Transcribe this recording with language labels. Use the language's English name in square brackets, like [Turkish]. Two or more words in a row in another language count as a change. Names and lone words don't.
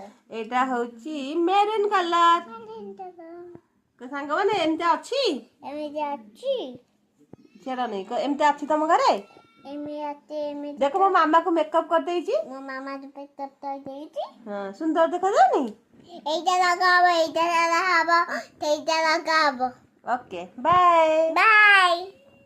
[Odia] ଏଇଟା ହଉଛି [English] maroon colour. [Odia] ସାଙ୍ଗମାନେ ଏମିତି ଅଛି। ଏମିତି ଅଛି ସେଟା ନେଇ ଏମିତି ଅଛି ତମ ଘରେ। ଏମିତି ଦେଖ ମୋ ମାମାକୁ ମେକଅପ୍ କରିଦେଇଛି। ମୋ ମାମା ପିକଅପ୍ ଦେଇଛି ହଁ ସୁନ୍ଦର ଦେଖାଯାଉନି। [Bangla] এইটা লাগাবো এইটা লাগাবো সেইটা লাগাবো [English] okay bye. বাই